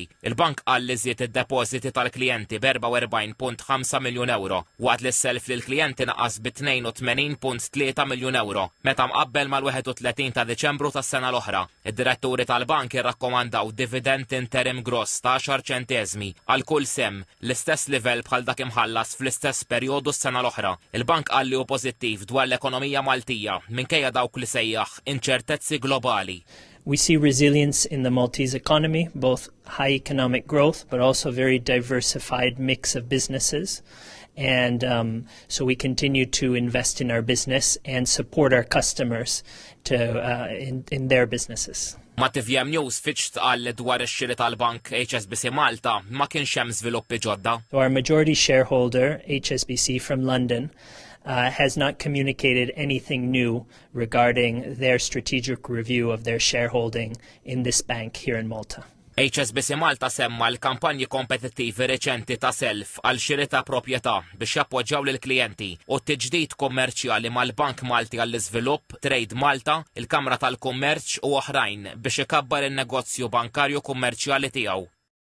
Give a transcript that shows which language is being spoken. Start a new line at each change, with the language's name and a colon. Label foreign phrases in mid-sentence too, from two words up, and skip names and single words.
Maltese: Il-bank qal li żied id-depożiti tal-klijenti b'44.5 miljun euro waqt li s-self lill-klijenti naqas bi 82.3 miljun euro meta mqabbel mal-31 ta' Deċembru tas-sena l-oħra. Id-diretturi tal-bank irrakkomandaw dividend interim gross ta' 10 ċenteżmi għal kull sem, l-istess livell bħal dak imħallas fl-istess perjodu s-sena l-oħra. Il-bank qal li hu pożittiv dwar l-ekonomija Maltija minkejja dawk li sejjaħ inċertezzi globali.
English: We see resilience in the Maltese economy, both high economic growth but also very diversified mix of businesses. And so we continue to invest in our business and support our customers in their businesses.
Maltese: Ma' TVM News Fitch tqal li dwar ix-xiri tal-bank HSBC Malta ma kienx hemm żviluppi ġodda.
English: Our majority shareholder, HSBC from London, has not communicated anything new regarding their strategic review of their shareholding in this bank here in Malta.
Maltese: HSBC Malta semma l-kampanji kompetittivi reċenti ta' self għal xiri ta' proprjetà biex jappoġġjaw lill-klijenti u t-tiġdid kommerċjali mal-Bank Malti għall-Iżvilupp, Trade Malta, il-Kamra tal-Kummerċ u oħrajn biex ikabbar in-negozju bankarju kummerċjali tiegħu.